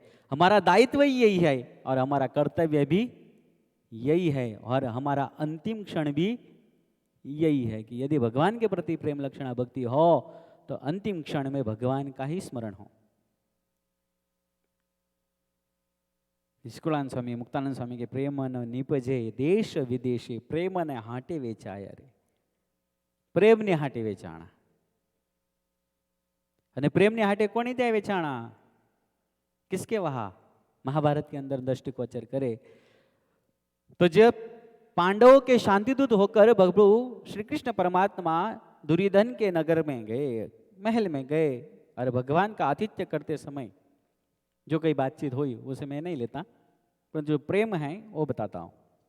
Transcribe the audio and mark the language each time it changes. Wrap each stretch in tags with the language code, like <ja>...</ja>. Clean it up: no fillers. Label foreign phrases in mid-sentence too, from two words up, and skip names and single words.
<hi>हमारा दायित्व ही यही है और हमारा कर्तव्य भी यही है और हमारा अंतिम क्षण भी यही है कि यदि भगवान के प्रति प्रेम लक्षणा भक्ति हो तो अंतिम क्षण में भगवान का ही स्मरण हो।</hi> <gu>નિષ્કુળાનંદ સ્વામી મુક્તાનંદ સ્વામી કે પ્રેમ ન નિપજે દેશ વિદેશે, પ્રેમ ને હાટે વેચાયા રે, પ્રેમ ને હાટે વેચાણા। અને પ્રેમની હાટે કોની ત્યાં વેચાણા?</gu> <hi>किसके वहाँ? महाभारत के अंदर दृष्टिगोचर करे तो जब पांडवों के शांतिदूत होकर प्रभु श्री कृष्ण परमात्मा दुर्योधन के नगर में गए, महल में गए, और भगवान का आतिथ्य करते समय जो कई बातचीत हुई उसे मैं नहीं लेता, पर जो प्रेम है वो बताता हूं।</hi>